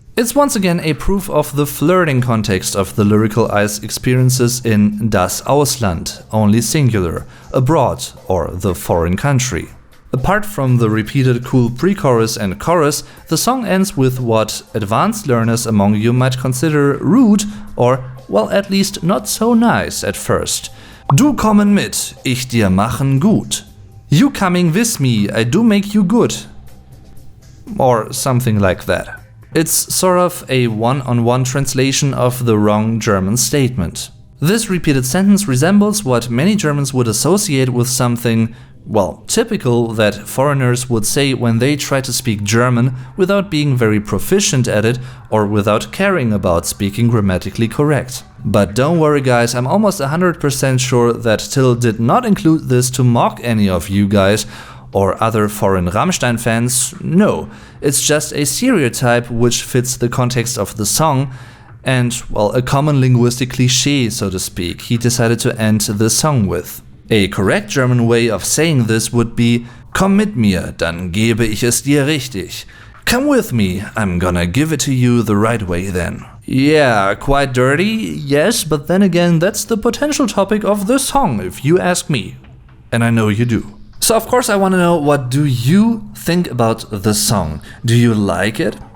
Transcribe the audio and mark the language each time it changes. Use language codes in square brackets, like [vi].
[en] It's once again a proof of the flirting context of the lyrical ice experiences in das Ausland, only singular, abroad, or the foreign country. Apart from the repeated cool pre-chorus and chorus, the song ends with what advanced learners among you might consider rude or, well, at least not so nice at first. [de] Du kommen mit, ich dir machen gut. [en] You coming with me, I do make you good. Or something like that. It's sort of a one-on-one translation of the wrong German statement. This repeated sentence resembles what many Germans would associate with something, well, typical that foreigners would say when they try to speak German without being very proficient at it or without caring about speaking grammatically correct. But don't worry guys, I'm almost 100% sure that Till did not include this to mock any of you guys or other foreign Rammstein fans. No, it's just a stereotype which fits the context of the song and, well, a common linguistic cliché, so to speak, he decided to end the song with. A correct German way of saying this would be [de] Komm mit mir, dann gebe ich es dir richtig. [en] Come with me, I'm gonna give it to you the right way then. Yeah, quite dirty, yes, but then again, that's the potential topic of this song, if you ask me. And I know you do. So of course I want to know, what do you think about the song? Do you like it?